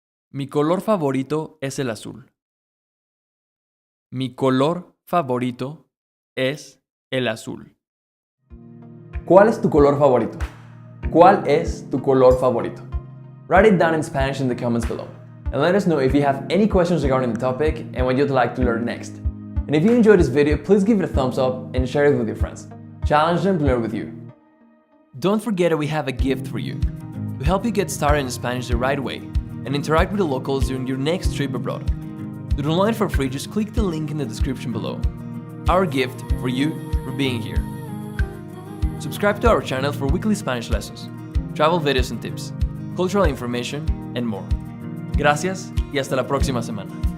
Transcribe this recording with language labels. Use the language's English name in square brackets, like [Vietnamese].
[Spanish] Mi color favorito es el azul. Mi color favorito es el azul. ¿Cuál es tu color favorito? ¿Cuál es tu color favorito? [English] Write it down in Spanish in the comments below. And let us know if you have any questions regarding the topic and what you'd like to learn next. And if you enjoyed this video, please give it a thumbs up and share it with your friends. Challenge them to learn with you. Don't forget that we have a gift for you to help you get started in Spanish the right way and interact with the locals during your next trip abroad. To download it for free, just click the link in the description below. Our gift for you for being here. Subscribe to our channel for weekly Spanish lessons, travel videos and tips, cultural information, and more. [Spanish] Gracias y hasta la próxima semana.